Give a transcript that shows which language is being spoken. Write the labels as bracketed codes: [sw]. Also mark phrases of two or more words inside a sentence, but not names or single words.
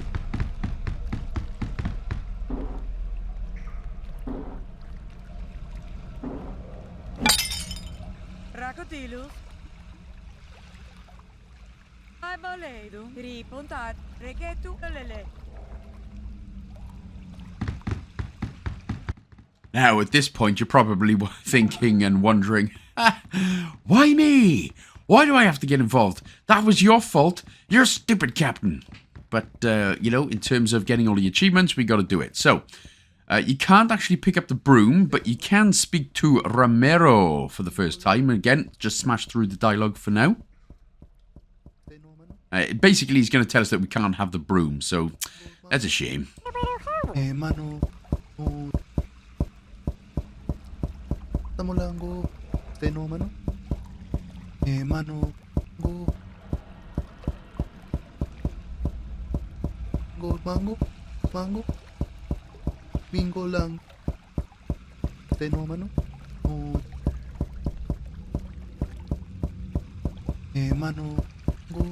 [en] Racotilus. Aboledum. Ripontat. Reketu lele. Now, at this point, you're probably thinking and wondering, why me? Why do I have to get involved? That was your fault. You're stupid, Captain. But, you know, in terms of getting all the achievements, we got to do it. So, you can't actually pick up the broom, but you can speak to Ramiro for the first time. And again, just smash through the dialogue for now. Basically, he's going to tell us that we can't have the broom, so that's a shame. Mano. Tamolango. Steno, mano. Mano. Go. Go, mango. Mango. Bingo lang. Steno, mano. Mano. Go.